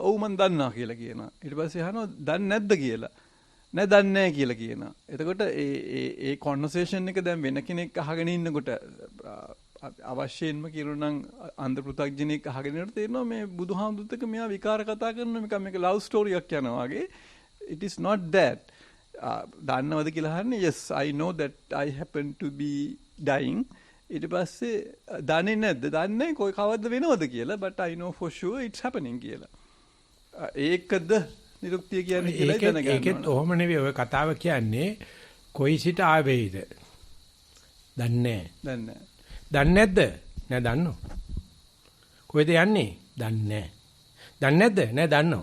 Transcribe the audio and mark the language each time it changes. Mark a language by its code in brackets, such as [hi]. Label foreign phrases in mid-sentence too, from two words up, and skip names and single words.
[si] ඔව් මම දන්නවා කියලා කියනවා. ඊට පස්සේ අහනවා දන්නේ නැද්ද කියලා. නෑ දන්නේ නැහැ කියලා කියනවා. එතකොට ඒ කන්වර්සේෂන් එක දැන් වෙන කෙනෙක් අහගෙන ඉන්නකොට අවශ්‍යයෙන්ම කියනනම් අන්ධ පෘථග්ජනෙක් අහගෙන ඉන්නකොට තේරෙනවා මේ බුදුහාමුදුරුත් එක්ක මෙයා විකාර කතා කරනවා මේක [en] love story [si] යනවා වගේ. [en] It is not that. [si] දන්නවද කියලා අහන්නේ [en] yes I know that I happen to be dying. [si] ඊට පස්සේ දන්නේ නැද්ද? දන්නේ කොයි කවද්ද වෙනවද කියලා [en] but I know for sure it's happening [si] කියලා. ඒකද නිරුක්තිය කියන්නේ කියලා දැනගන්න. ඒකෙත් ඔහොම නෙවෙයි ඔය කතාව කියන්නේ කොයි සිට ආවේද? දන්නේ නැහැ. දන්නේ නැද්ද? නෑ දන්නෝ. කොහෙද යන්නේ? දන්නේ නැහැ. දන්නේ නැද්ද? නෑ දන්නෝ.